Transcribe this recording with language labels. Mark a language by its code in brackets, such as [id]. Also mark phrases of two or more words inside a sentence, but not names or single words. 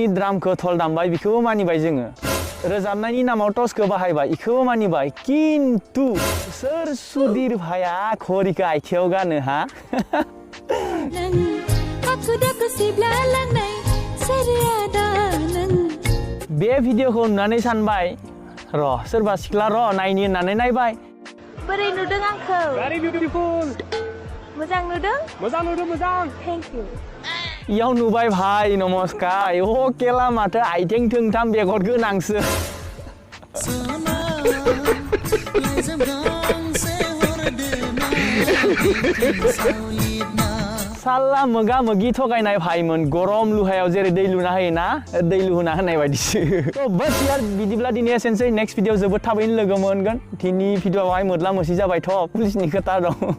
[brx] ड्रामखौ थल दामबाय बेखौबो मानिबाय जोङो रोजाबनायनि नामाव टसखौ बाहायबाय बेखौबो मानिबाय किन्तु सोर सुधीर भाइया घरिखौ आथियाव गानो हा बे भिडिअखौ नुनानै सानबाय र' सोरबा सिख्ला र' नायनि होननानै नायबाय बोरै नुदों आंखौ [en] very beautiful [brx] मोजां नुदों मोजां [en] thank you [brx] इयाव नुबाय भाई नमस्कार अ केला माथो आइथिं थोंथाम बेगर गोनांसो साला मोगा मोगि थगायनाय भाइमोन गरम लुहायाव जेरै दै लुना होयोना दै लुना होनाय बायदिसो [hi] बस यार [brx] बिदिब्ला दिनै एसेनोसै [en] next video [brx] जोबोद थाबैनो लोगो मोनगोन दिनै भिडिअआवहाय मोदला मोसि जाबायथ' पुलिसनि खोथा दं